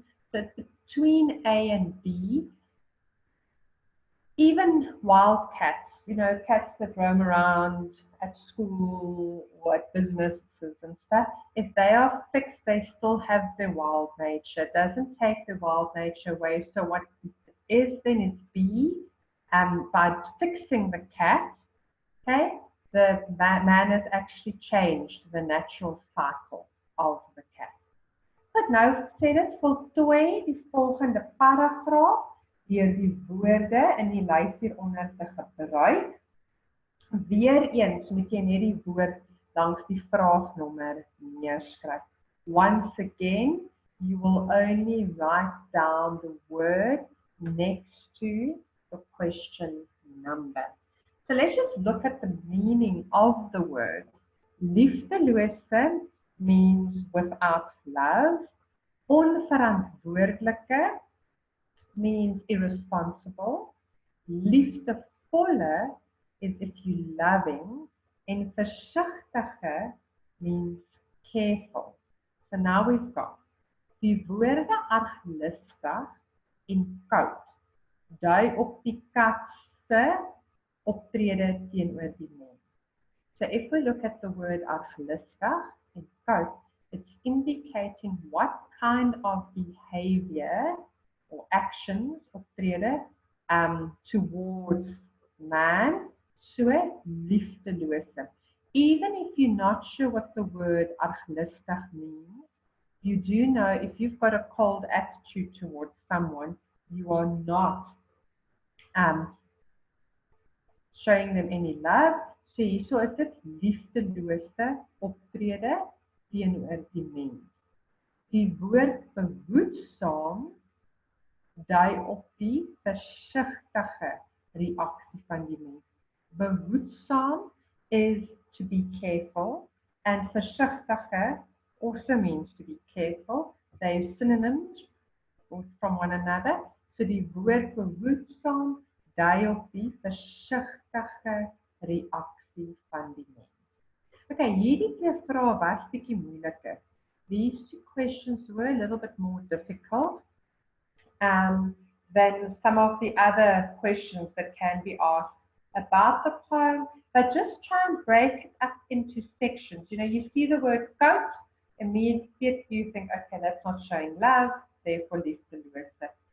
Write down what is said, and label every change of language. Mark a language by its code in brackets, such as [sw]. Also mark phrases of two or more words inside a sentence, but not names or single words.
[en] So between A and B, even wild cats, you know, cats that roam around at school or at businesses and stuff, if they are fixed, they still have their wild nature. It doesn't take the wild nature away. So what it is then is B, by fixing the cat, okay, the man has actually changed the natural cycle of the cat. [af] But nou sê dit voltooi die volgende paragraaf deur die woorde in die lys hieronder te gebruik. Weereens moet jy net die woord langs die vraagnommer neerskryf. [en] Once again, you will only write down the word next to the question number. So let's just look at the meaning of the word. Liefdelose means without love. Onverantwoordelike means irresponsible. Liefdevolle is if you're loving. And versigtige means careful. So now we've got [af] die woorde arglistig en koud dui op die kat se optrede teenoor die mens. [en] So if we look at the word arglistig and koud, it's indicating what kind of behavior or actions optrede towards man, so liefdelose. Even if you're not sure what the word arglistig means, you do know if you've got a cold attitude towards someone, you are not showing them any love. [af] So is dit liefdelose optrede teenoor die mens. Die woord behoedsaam dui op die versigtige reaksie van die mens. [en] Behoedsaam is to be careful, and versigtige also means to be careful. They are synonyms from one another. [af] So die woord behoedsaam dui op die versigtige reaksie van die mens. Okay, hierdie twee vrae was bietjie moeiliker. [en] These two questions were a little bit more difficult than some of the other questions that can be asked about the poem, but just try and break it up into sections. You know, you see the word coat, immediately you think, okay, that's not showing love, therefore leave the word that.